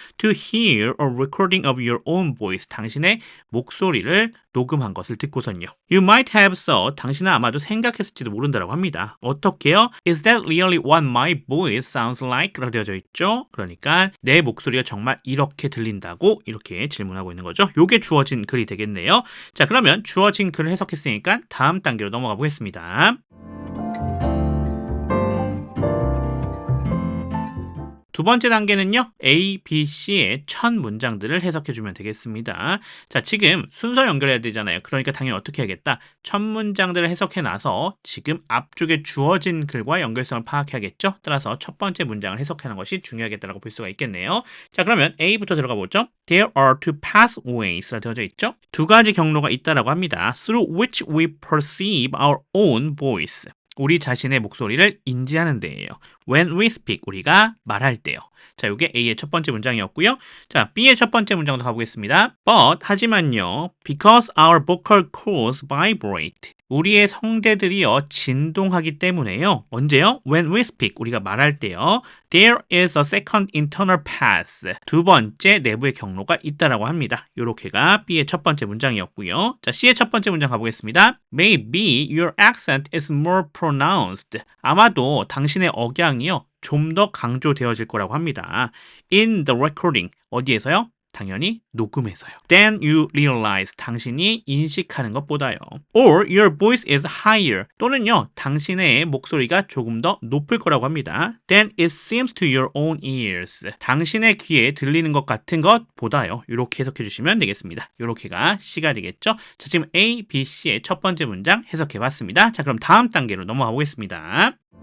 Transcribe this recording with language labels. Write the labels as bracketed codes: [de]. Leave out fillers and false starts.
[en] To hear a recording of your own voice. [ko] 당신의 목소리를 녹음한 것을 듣고선요. [en] You might have thought. [ko] 당신은 아마도 생각했을지도 모른다라고 합니다. 어떻게요? [en] Is that really what my voice sounds like? [ko] 라고 되어져 있죠. 그러니까 내 목소리가 정말 이렇게 들린다고 이렇게 질문하고 있는 거죠. 요게 주어진 글이 되겠네요. 자, 그러면 주어진 글을 해석했으니까 다음 단계로 넘어가 보겠습니다. 두 번째 단계는요, A, B, C의 첫 문장들을 해석해주면 되겠습니다. 자, 지금 순서 연결해야 되잖아요. 그러니까 당연히 어떻게 해야겠다? 첫 문장들을 해석해놔서 지금 앞쪽에 주어진 글과 연결성을 파악해야겠죠? 따라서 첫 번째 문장을 해석하는 것이 중요하겠다라고 볼 수가 있겠네요. 자, 그러면 A부터 들어가 보죠. [en] There are two pathways [ko] 라고 되어져 있죠? 두 가지 경로가 있다라고 합니다. [en] Through which we perceive our own voice. [ko] 우리 자신의 목소리를 인지하는 데예요. [en] When we speak, [ko] 우리가 말할 때요. 자, 이게 A의 첫 번째 문장이었고요. 자, B의 첫 번째 문장도 가보겠습니다. [en] But, [ko] 하지만요, [en] because our vocal cords vibrate. [ko] 우리의 성대들이요, 진동하기 때문에요. 언제요? [en] When we speak, [ko] 우리가 말할 때요. [en] There is a second internal path. [ko] 두 번째 내부의 경로가 있다라고 합니다. 요렇게가 B의 첫 번째 문장이었고요. 자, C의 첫 번째 문장 가보겠습니다. [en] Maybe your accent is more pronounced. [ko] 아마도 당신의 억양이요, 좀 더 강조되어질 거라고 합니다. [en] In the recording. [ko] 어디에서요? 당연히 녹음에서요. [en] Then you realize. [ko] 당신이 인식하는 것보다요. [en] Or your voice is higher. [ko] 또는요, 당신의 목소리가 조금 더 높을 거라고 합니다. [en] Then it seems to your own ears. [ko] 당신의 귀에 들리는 것 같은 것보다요. 이렇게 해석해 주시면 되겠습니다. 이렇게가 C가 되겠죠. 자, 지금 A, B, C의 첫 번째 문장 해석해 봤습니다. 자, 그럼 다음 단계로 넘어가 보겠습니다.